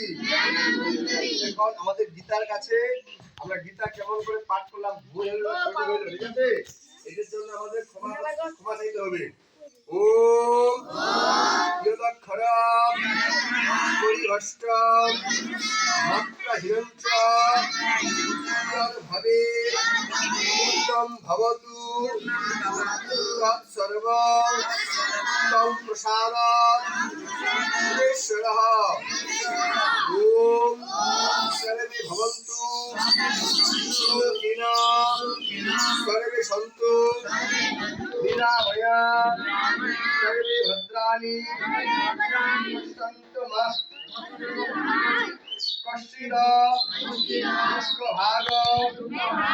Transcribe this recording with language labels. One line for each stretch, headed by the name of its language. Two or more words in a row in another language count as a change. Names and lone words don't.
Bangla: এখন আমাদের গীতার কাছে আমরা গীতা কেমন করে পাঠ করলাম ভুল হলো ঠিক আছে, এদের জন্য আমাদের ক্ষমা চাইতে হবে।
Sanskrit: ওম ইয়দক্ষরম পরিভষ্টম মাত্রাহীনঞ্চ ভাবে পূর্ণম ভবতু তৎসর্বং তং প্রসাদাৎ সুরেশ্বরঃ। ওম সর্বে ভবন্তু সুখিনঃ সর্বে সন্তু নিরাময়াঃ সর্বে ভদ্রাণি পশ্যন্তু মা কশ্চিৎ দুঃখভাগ ভবেৎ।